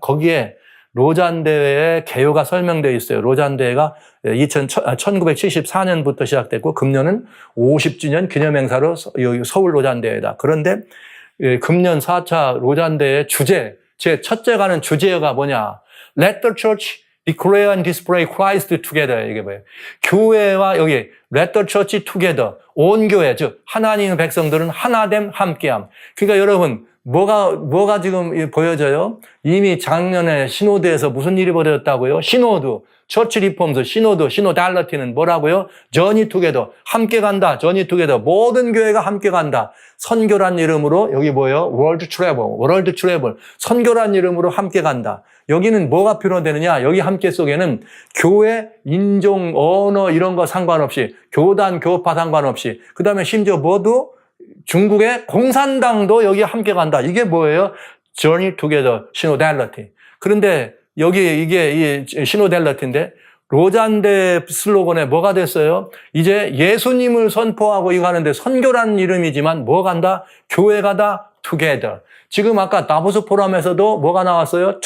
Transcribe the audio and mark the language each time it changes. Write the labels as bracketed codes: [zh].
[ko] 거기에 로잔 대회의 개요가 설명되어 있어요. 로잔 대회가 1974년부터 시작됐고 금년은 50주년 기념 행사로 서울 로잔 대회다. 그런데 금년 4차 로잔대의 주제, 제 첫째 가는 주제가 뭐냐? [en] Let the church declare and display Christ together. [ko] 이게 뭐예요? 교회와 여기 [en] Let the church together. [ko] 온 교회, 즉 하나님의 백성들은 하나됨, 함께함. 그러니까 여러분 뭐가 지금 보여져요? 이미 작년에 시노드에서 무슨 일이 벌어졌다고요? 시노드, 처치 리폼스, 시노달러티는 뭐라고요? [en] journey together, 함께 간다, journey together. [ko] 모든 교회가 함께 간다. 선교란 이름으로 여기 뭐예요? [en] world travel. [ko] 선교란 이름으로 함께 간다. 여기는 뭐가 필요되느냐? 여기 함께 속에는 교회, 인종, 언어 이런 거 상관없이, 교단, 교파 상관없이, 그 다음에 심지어 모두 중국의 공산당도 여기 함께 간다. 이게 뭐예요? [en] Journey Together, 시노달러티. [ko] 그런데 여기 이게 시노달러티인데 로잔대 슬로건에 뭐가 됐어요? 이제 예수님을 선포하고 이거 하는데 선교라는 이름이지만 뭐 간다? 교회 가다, together. 지금 아까 다보스 포럼에서도 뭐가 나왔어요?